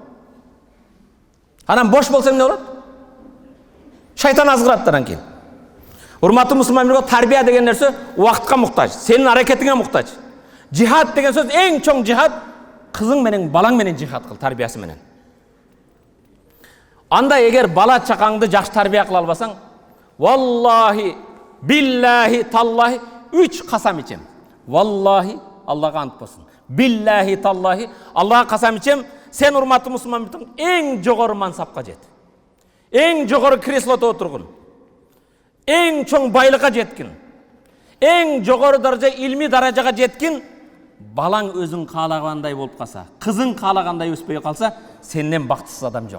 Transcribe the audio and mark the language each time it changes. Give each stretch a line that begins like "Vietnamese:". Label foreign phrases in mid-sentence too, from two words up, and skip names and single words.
Kyrgyz: Анан бош болсо эмне болот? Шайтан азгыраттан кийин. Урматтуу мусулман, тарбия деген нерсе убактка муктаж, сенин аракетиңе муктаж. Жихад деген сөз эң чоң жихад. Кызың менен, балаң менен жихад кыл, тарбиясы менен. Анда эгер бала чакаңды жакшы тарбия кыла албасаң,
Arabic: والله بالله تالله,
Kyrgyz: 3 касам ичем. Валлахи, Аллага ант болсун.
Arabic: بالله تالله,
Kyrgyz: Аллага касам ичем, сен, урматтуу мусулман, эң жогору мансапка жет. Эң жогору креслото отургун. Эң чоң байлыкка жеткин. Eң жогору даража илми даражага жеткин балаң өзүң каалагандай болуп калса, кызың каалагандай өспөй калса, сенден бактысыз адам жок.